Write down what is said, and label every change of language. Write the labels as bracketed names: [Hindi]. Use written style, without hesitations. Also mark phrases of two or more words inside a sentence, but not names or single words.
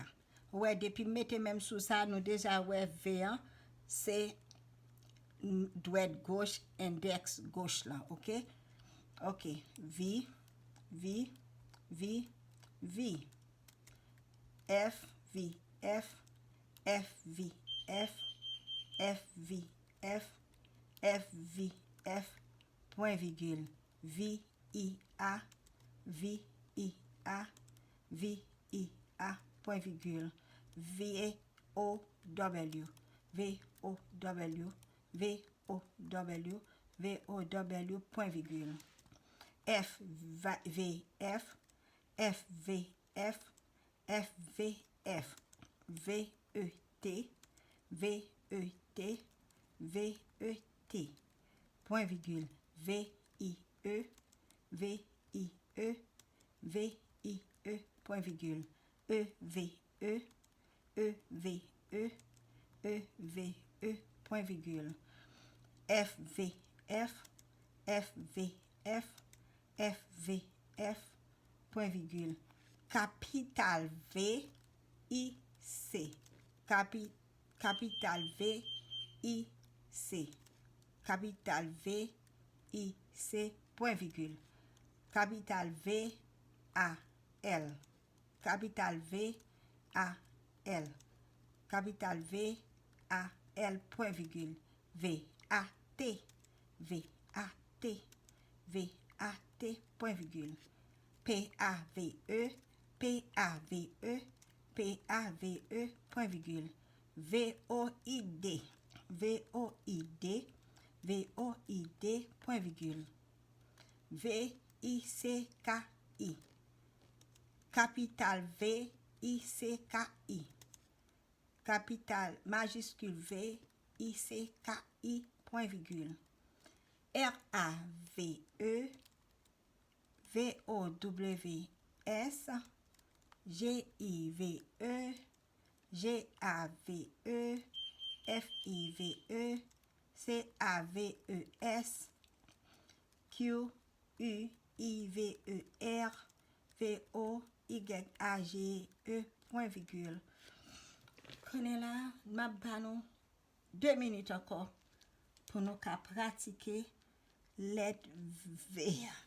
[French] Ouais, depuis mettez même sous ça, nous déjà ouais V, c'est doigt gauche, index gauche là, ok? Ok, V, V, V, V, F, V, F, F, V, F, F, V, F, F, V, F, point virgule, V, I, A, V, I, A, V, I, A, point virgule, V, O, W, V, O, W, V, O, W, V, O, W, point virgule, F, V, F, F, V, F, F, V, F, V, E, T, V, E, T, V, E, T, point virgule, V, I, E, V, I, E, V, I, E, point virgule, E, V, E, E, V, E, E, V, E, point virgule, F, V, F, F, V, F, F, V, F, point virgule, capital V, I, C, capital V, I, C, capital V, I, C, point virgule, capital V, A, L, capital V, A, L, capital V, A, L, point virgule, V, A, T, V, A, T, V, A, T, point virgule, P, A, V, E, P, A, V, E, P, A, V, E, point virgule, V, O, I, D, V, O, I, D, V, O, I, D, point virgule, V, I, C, K, I, capital V, I, C, K, I, capital majuscule V, I, C, K, I, point virgule, R, A, V, E, V, O, W, S, G, I, V, E, G, A, V, E, F, I, V, E, C, A, V, E, S, Q, U, I, V, E, R, V, O, Y, A, G, E, point virgule. Connais là, ma banon 2 minutes encore pour nous pratiquer lettre V.